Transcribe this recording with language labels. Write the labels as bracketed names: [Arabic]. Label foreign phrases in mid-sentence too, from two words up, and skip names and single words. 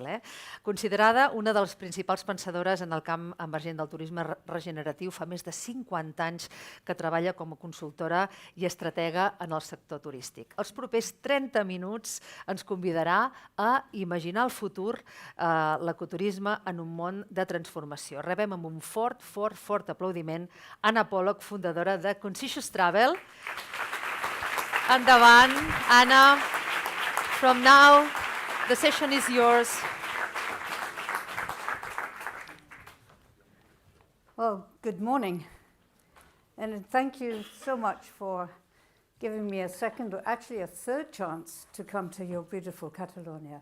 [Catalan] Considerada una de les principals pensadores en el camp emergent del turisme regeneratiu, fa més de 50 anys que treballa com a consultora i estratega en el sector turístic. Els propers 30 minuts ens convidarà a imaginar el futur, l'ecoturisme en un món de transformació. Rebem amb un fort aplaudiment Anna Pollock, fundadora de Conscious.Travel. Endavant, Anna. [English] From now, the session is yours. Well, good morning. And thank you so much for giving me a second, or actually a third chance to come to your beautiful Catalonia.